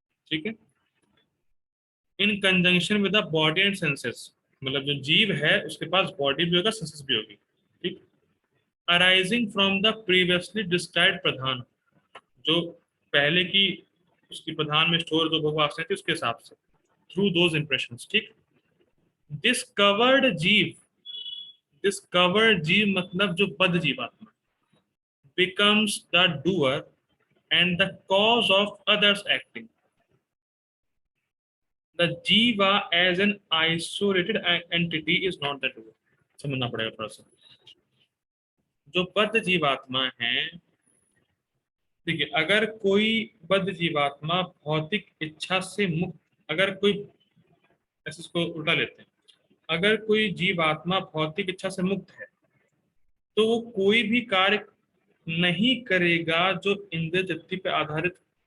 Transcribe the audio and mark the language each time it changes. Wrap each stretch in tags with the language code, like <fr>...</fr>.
<hi>ठीक है।</hi> <en>in conjunction with the body and senses,</en> <hi>मतलब जो जीव है उसके पास बॉडी भी होगा, सेंसेस भी होगी। ठीक।</hi> <en>arising from the previously described प्रधान,</en> <hi>जो पहले की उसकी प्रधान में स्टोर जो भोगवासनाएं थी उसके हिसाब से,</hi> <en>Through those impressions.</en> <hi>ठीक।</hi> <en>discovered जीव, discovered जीव</en> <hi>मतलब जो बद्ध जीवात्मा,</hi> <en>becomes the doer and the cause of others acting. The jiva as an isolated entity is not the doer.</en> <hi>समझना पड़ेगा थोड़ा सा। जो बद्ध जीवात्मा है, देखिए, अगर कोई बद्ध जीवात्मा भौतिक इच्छा से मुक्त, अगर कोई, ऐसे इसको उल्टा लेते हैं, अगर कोई जीवात्मा भौतिक इच्छा से मुक्त है तो वो कोई भी कार्य नहीं करेगा जो इंद्रिय तृप्ति पे आधारित।</hi>